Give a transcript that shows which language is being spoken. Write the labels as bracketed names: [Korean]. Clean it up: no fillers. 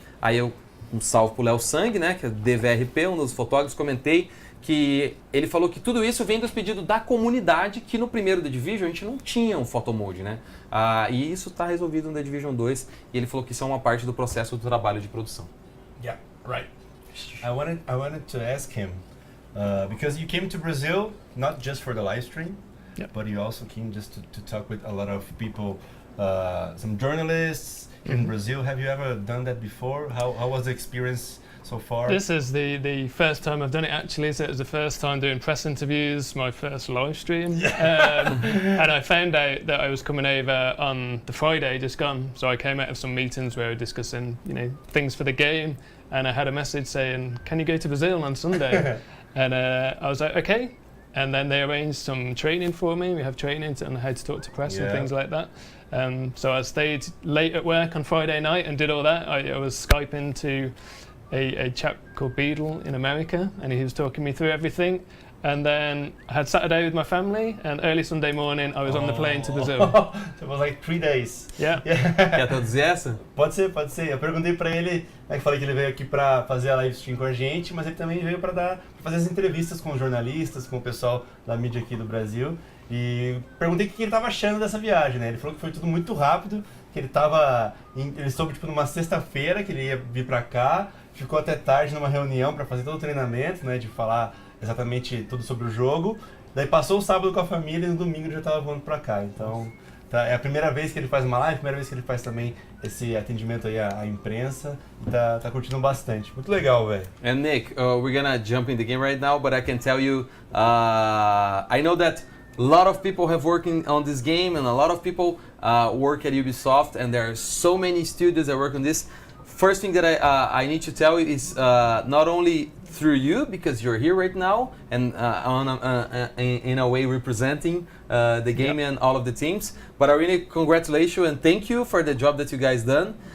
[Portuguese] Aí um salve pro Léo Sang, né, que é DVRP, um dos fotógrafos, comentei que ele falou que tudo isso vem dos pedidos da comunidade, que no primeiro The Division a gente não tinha um photo mode, né? E isso está resolvido no The Division 2, e ele falou que isso é uma parte do processo do trabalho de produção. [English] Yeah, right. I wanted to ask him, because you came to Brazil not just for the live stream, but you also came just to talk with a lot of people, some journalists in Brazil. Have you ever done that before? How was the experience so far? This is the first time I've done it, actually. So it was the first time doing press interviews, my first live stream. And I found out that I was coming over on the Friday just gone. So I came out of some meetings where we were discussing, you know, things for the game. And I had a message saying, can you go to Brazil on Sunday? And I was like, okay. And then they arranged some training for me. We have training on how to talk to press and things like that. So I stayed late at work on Friday night and did all that. I was Skyping to a chap called Beadle in America, and he was talking me through everything. And then I had Saturday with my family, and early Sunday morning I was on the plane to Brazil. So it was like 3 days. Yeah. [Portuguese] Quer traduzir essa? Pode ser, pode ser. Eu perguntei pra ele, né, que falei que ele veio aqui pra fazer a live stream com a gente, mas ele também veio pra fazer as entrevistas com os jornalistas, com o pessoal da mídia aqui do Brasil. E perguntei o que ele tava achando dessa viagem, né? Ele falou que foi tudo muito rápido, que ele soube tipo numa sexta-feira que ele ia vir pra cá, ficou até tarde numa reunião pra fazer todo o treinamento, né, de falar exatamente tudo sobre o jogo. Daí passou o sábado com a família e no domingo ele já estava voando pra cá. Então, é a primeira vez que ele faz uma live, a primeira vez que ele faz também esse atendimento aí à imprensa. Tá curtindo bastante. Muito legal, velho. [English] And Nick, we're gonna jump in the game right now, but I can tell you, I know that a lot of people have working on this game and a lot of people work at Ubisoft, and there are so many studios that work on this. First thing that I need to tell you is not only through you, because you're here right now and in a way representing the game and all of the teams, but I really congratulate you and thank you for the job that you guys done.